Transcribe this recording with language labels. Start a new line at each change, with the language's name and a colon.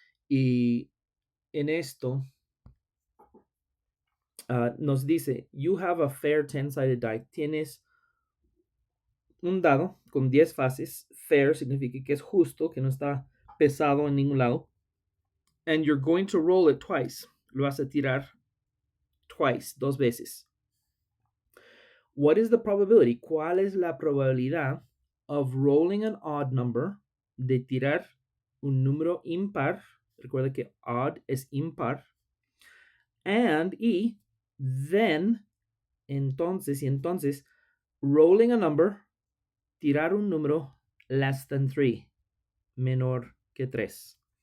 Spanish: Y en esto nos dice,
English: you have a fair 10-sided die.
Spanish: Tienes un dado con 10 faces. Fair significa que es justo, que no está pesado en ningún lado.
English: And you're going to roll it twice.
Spanish: Lo vas a tirar
English: twice,
Spanish: 2 veces.
English: What is the probability?
Spanish: ¿Cuál es la probabilidad
English: of rolling an odd number,
Spanish: de tirar un número impar? Recuerda que odd es impar.
English: And then,
Spanish: entonces,
English: rolling a number,
Spanish: tirar un número
English: less than
Spanish: 3, menor que 3.